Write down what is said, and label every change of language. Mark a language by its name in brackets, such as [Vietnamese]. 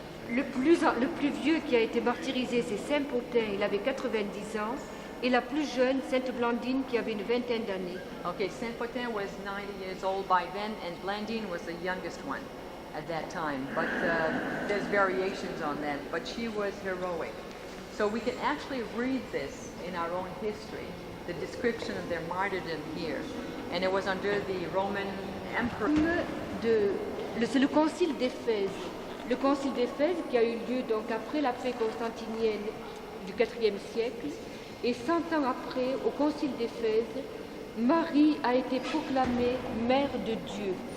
[French] Le plus vieux qui a été martyrisé, c'est Saint Potin. Il avait 90 ans, et la plus jeune, Sainte Blandine, qui avait une vingtaine d'années. [English] Okay, Saint Potin was 90 years old by then, and Blandine was the youngest one. at that time, but there's variations on that, but she was heroic. So we can actually read this in our own history, the description of their martyrdom here. And it was under the Roman emperor. [French] C'est le concile d'Éphèse. Le concile d'Éphèse qui a eu lieu donc après la paix constantinienne du IVe siècle. Et 100 ans après, au concile d'Éphèse, Marie a été proclamée mère de Dieu.